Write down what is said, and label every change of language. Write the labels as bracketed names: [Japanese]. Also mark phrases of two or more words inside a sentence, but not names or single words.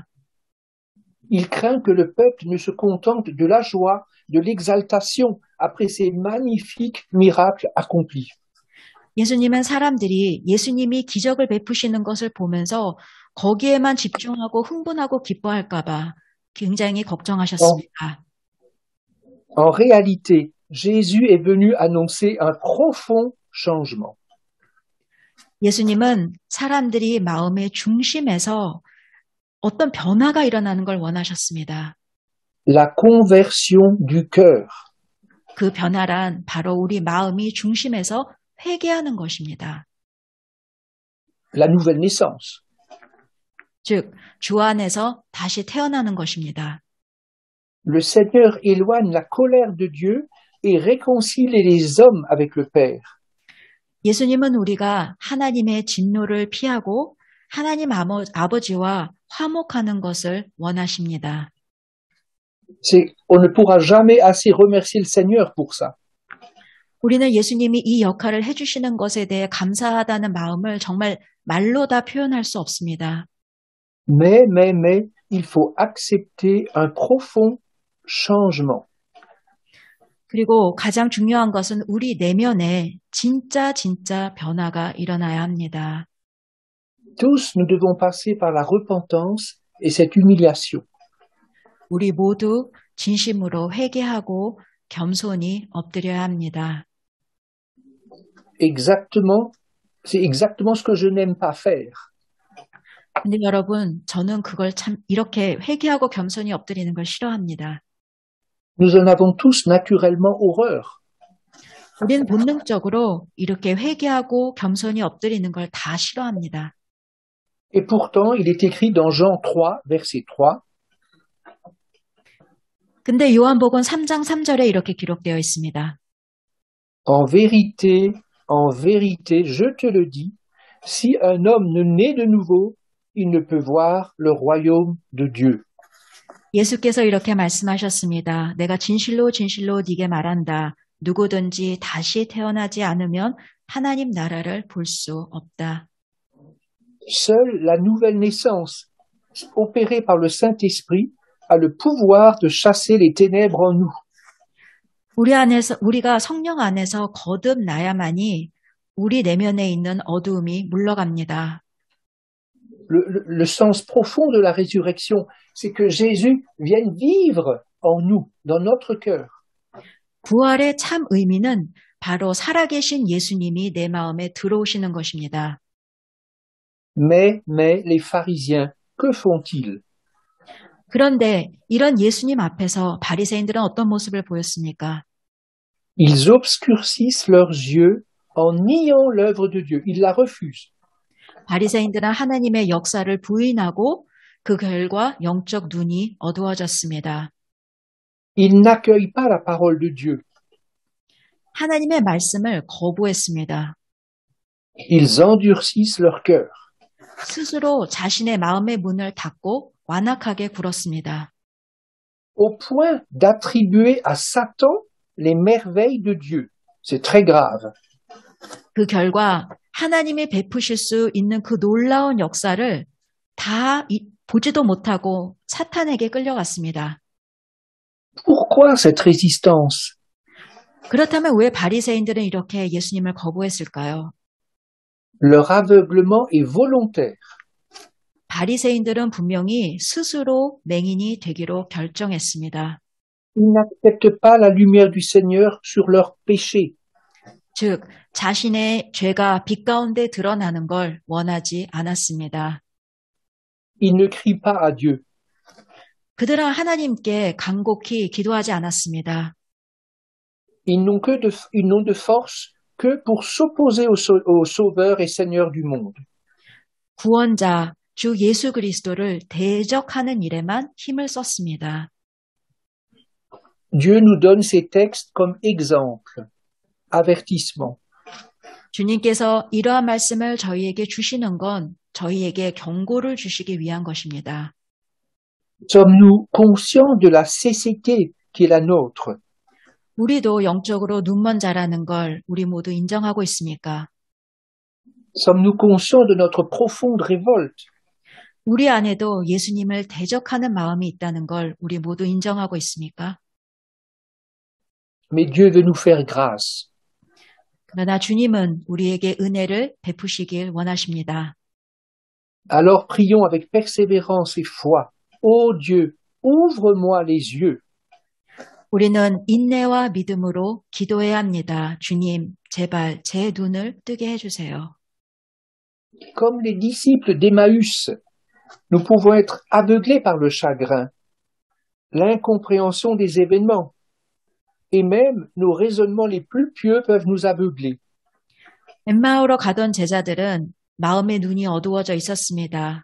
[French] Il craint que le peuple ne se contente de la joie, de l'exaltation après ces magnifiques miracles accomplis. [Korean] 예수님은 사람들이 예수님이 기적을 베푸시는 것을 보면서 거기에만 집중하고 흥분하고 기뻐할까 봐 굉장히 걱정하셨습니다. [French] En réalité, Jésus est venu annoncer un profond changement. [Korean] 예수님은 사람들이 마음의 중심에서 어떤 변화가 일어나는 걸 원하셨습니다. [French] La conversion du cœur. [Korean] 그 변화란 바로 우리 마음이 중심에서 회개하는 것입니다. [French] La nouvelle naissance. [Korean] 즉, 주 안에서 다시 태어나는 것입니다. [French] Le Seigneur éloigne la colère de Dieu et réconcilie les hommes avec le Père. [Korean] 예수님은 우리가 하나님의 진노를 피하고 하나님 아버지와 화목하는 것을 원하십니다. [French] On ne pourra jamais assez remercier le Seigneur pour ça. [Korean] 우리는 예수님이 이 역할을 해주시는 것에 대해 감사하다는 마음을 정말 말로 다 표현할 수 없습니다. [French] Mais, il faut accepter un profond changement. [Korean] 그리고 가장 중요한 것은 우리 내면에 진짜 변화가 일어나야 합니다. [French] Tous, nous devons passer par la repentance et cette humiliation. [Korean] 우리 모두 진심으로 회개하고 겸손히 엎드려야 합니다. [French] Exactement, c'est exactement ce que je n'aime pas faire. [Korean] 근데 여러분, 저는 그걸 참 이렇게 회개하고 겸손히 엎드리는 걸 싫어합니다. [French] Nous en avons tous naturellement horreur. [Korean] 우리는 본능적으로 이렇게 회개하고 겸손히 엎드리는 걸 다 싫어합니다. [French] Et pourtant, il est écrit dans Jean 3, verset 3, [Korean] 근데 요한복음 3장 3절에 이렇게 기록되어 있습니다. [French] En vérité, je te le dis, si un homme ne naît de nouveau, il ne peut voir le royaume de Dieu. [Korean] 예수께서 이렇게 말씀하셨습니다. 내가 진실로 네게 말한다. 누구든지 다시 태어나지 않으면 하나님 나라를 볼 수 없다. [French] Seule la nouvelle naissance, opérée par le Saint-Esprit, a le pouvoir de chasser les ténèbres en nous. [Korean] 우리가 성령 안에서 거듭나야만이 우리 내면에 있는 어두움이 물러갑니다. [French] Le sens profond de la résurrection, c'est que Jésus vienne vivre en nous, dans notre cœur. [Korean] 부활의 참 의미는 바로 살아계신 예수님이 내 마음에 들어오시는 것입니다. [French] Mais les pharisiens, que font-ils? [Korean] 그런데 이런 예수님 앞에서 바리새인들은 어떤 모습을 보였습니까? [French] Ils obscurcissent leurs yeux en niant l'œuvre de Dieu. Ils la refusent. [Korean] 바리새인들은 하나님의 역사를 부인하고 그 결과 영적 눈이 어두워졌습니다. [French] Ils n'accueillent pas la parole de Dieu. [Korean] 하나님의 말씀을 거부했습니다. [French] Ils endurcissent leur cœur. [Korean] 스스로 자신의 마음의 문을 닫고 완악하게 굴었습니다. [French] Au point d'attribuer à Satan les merveilles de Dieu. C'est très grave. [Korean] 그 결과 하나님이 베푸실 수 있는 그 놀라운 역사를 다 보지도 못하고 사탄에게 끌려갔습니다. [French] Pourquoi cette résistance? [Korean] 그렇다면 왜 바리새인들은 이렇게 예수님을 거부했을까요? [French] Leur aveuglement est volontaire. [Korean] 바리새인들은 분명히 스스로 맹인이 되기로 결정했습니다. [French] Ils n'acceptent pas la lumière du Seigneur sur leurs péchés. [Korean] 즉, 자신의 죄가 빛 가운데 드러나는 걸 원하지 않았습니다. [French] Ils ne crient pas à Dieu. [Korean] 그들은 하나님께 간곡히 기도하지 않았습니다. [French] Ils n'ont de force que pour s'opposer au Sauveur et Seigneur du monde. [Korean] 구원자, 주 예수 그리스도를 대적하는 일에만 힘을 썼습니다. [French] Dieu nous donne ces textes comme exemple, avertissement. [Korean] 주님께서 이러한 말씀을 저희에게 주시는 건 저희에게 경고를 주시기 위한 것입니다. [French] Sommes-nous conscients de la cécité qui est la nôtre? [Korean] 우리도 영적으로 눈먼 자라는 걸 우리 모두 인정하고 있습니까? [French] Sommes-nous conscients de notre profonde révolte? [Korean] 우리 안에도 예수님을 대적하는 마음이 있다는 걸 우리 모두 인정하고 있습니까? [French] Mais Dieu veut nous faire grâce. [Korean] 그러나 주님은 우리에게 은혜를 베푸시길 원하십니다. [French] Alors prions avec persévérance et foi. Ô Dieu, ouvre-moi les yeux. [Korean] 우리는 인내와 믿음으로 기도해야 합니다. 주님, 제발 제 눈을 뜨게 해주세요. [French] Comme les disciples d'Emmaüs, nous pouvons être aveuglés par le chagrin, l'incompréhension des événements, et même nos raisonnements les plus pieux peuvent nous aveugler. [Korean] 엠마오로 가던 제자들은 마음의 눈이 어두워져 있었습니다.